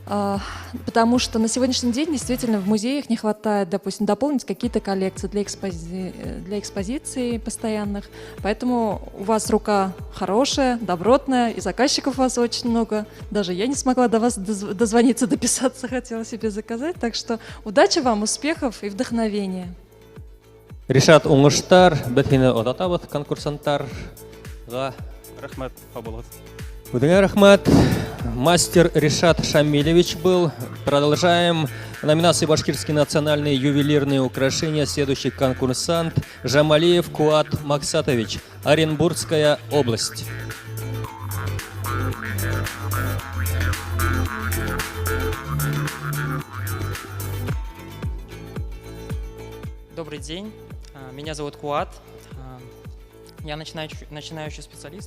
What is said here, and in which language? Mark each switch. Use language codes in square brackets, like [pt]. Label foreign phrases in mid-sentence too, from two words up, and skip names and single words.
[ru] Потому что на сегодняшний день действительно в музеях не хватает, допустим, дополнить какие-то коллекции для экспозиций постоянных. Поэтому у вас рука хорошая, добротная, и заказчиков у вас очень много. Даже я не смогла до вас дозвониться, дописаться, хотела себе заказать. Так что удачи вам, успехов и вдохновения. [ba] Ришат уңыштар, без һине оҙатабыҙ конкурсанттарға. Рахмәт, Фабулат. Үҙеңә рәхмәт. [ru] Мастер Ришат Шамилевич был. Продолжаем. Номинации «Башкирские национальные ювелирные украшения». Следующий конкурсант Жамалиев Куат Максатович, Оренбургская область. Добрый день, меня зовут Куат, я начинающий специалист.